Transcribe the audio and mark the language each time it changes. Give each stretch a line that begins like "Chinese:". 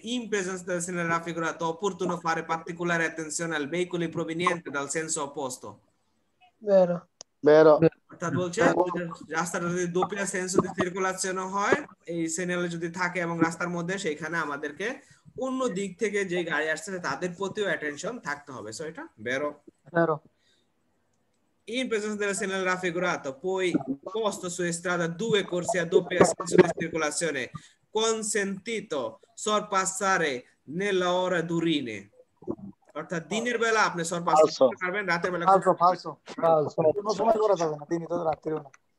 Italian: In presenza del segnale raffigurato è opportuno fare particolare attenzione ai veicoli provenienti dal senso opposto. Vero.
Bangla: অর্থাৎ বলছে রাস্তাটা যদি
Italian: doppia senso di circolazione
Bangla: হয় এই signal যদি থাকে এবং রাস্তার মধ্যে সেখানে আমাদেরকে অন্য দিক থেকে যে গাড়ি আসছে তাদের প্রতিও অ্যাটেনশন থাকতে হবে। সো এটা vero.
Italian: In presenza del segnale raffigurato poi posto su strada 2 corsie a doppia senso di circolazione consentito sorpassare nella ora d'urine?
Bangla: অর্থাৎ দিনের বেলা আপনি sorpass করতে পারবেন, রাতের বেলা falso কোনো সময় করা যাবে না, দিনই তো রাত্রিও না।